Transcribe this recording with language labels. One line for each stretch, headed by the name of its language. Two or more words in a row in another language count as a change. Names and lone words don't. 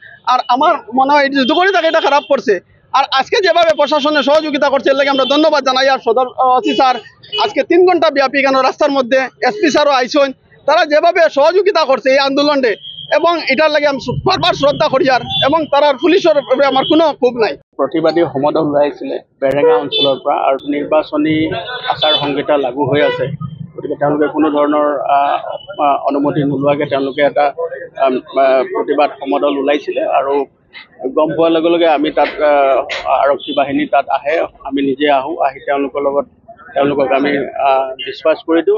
Bangla: আর আমার মনে হয় যদি করে থাকে এটা খারাপ করছে। আর আজকে যেভাবে প্রশাসনের সহযোগিতা করছে এর লাগে আমরা ধন্যবাদ জানাই। আর সদর ওসি স্যার আজকে 3 ঘন্টা ব্যাপী কেন রাস্তার মধ্যে, এসপি স্যারও আইসেন, তারা যেভাবে সহযোগিতা করছে এই আন্দোলনে, এবং এটার লাগে আমি বারবার শ্রদ্ধা করি। আর এবং তার পুলিশের আমার কোনো ক্ষোভ নাই।
Assamese: প্ৰতিবাদী সমদল ওলাইছিলে বেৰেঙা অঞ্চলৰ পৰা, আৰু নিৰ্বাচনী আচাৰ সংহিতা লাগু হৈ আছে, গতিকে তেওঁলোকে কোনো ধৰণৰ অনুমতি নোলোৱাকৈ তেওঁলোকে এটা প্ৰতিবাদ সমদল ওলাইছিলে। আৰু গম পোৱাৰ লগে লগে আমি তাত আৰক্ষী বাহিনী তাত আহে, আমি নিজে আহোঁ, আহি তেওঁলোকক আমি ডিছপাৰ্চ কৰি দিওঁ।